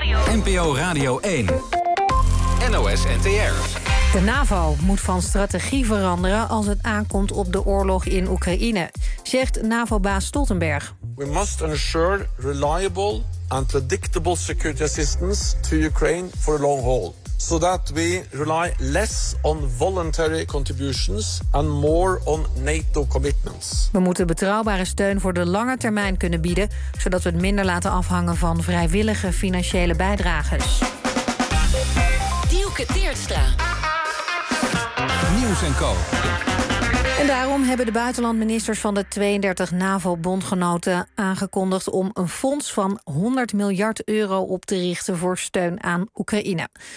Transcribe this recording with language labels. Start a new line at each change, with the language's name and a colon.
Dutch: NPO Radio 1. NOS NTR. De NAVO moet van strategie veranderen als het aankomt op de oorlog in Oekraïne, zegt NAVO-baas Stoltenberg.
English: We must ensure reliable and predictable security assistance to Ukraine for the long haul, so that we rely less on voluntary contributions and more on NATO commitments.
Dutch: We moeten betrouwbare steun voor de lange termijn kunnen bieden, zodat we het minder laten afhangen van vrijwillige financiële bijdragers. Dielke Teerstra. Nieuws en Co. En daarom hebben de buitenlandministers van de 32 NAVO-bondgenoten aangekondigd om een fonds van €100 miljard op te richten voor steun aan Oekraïne.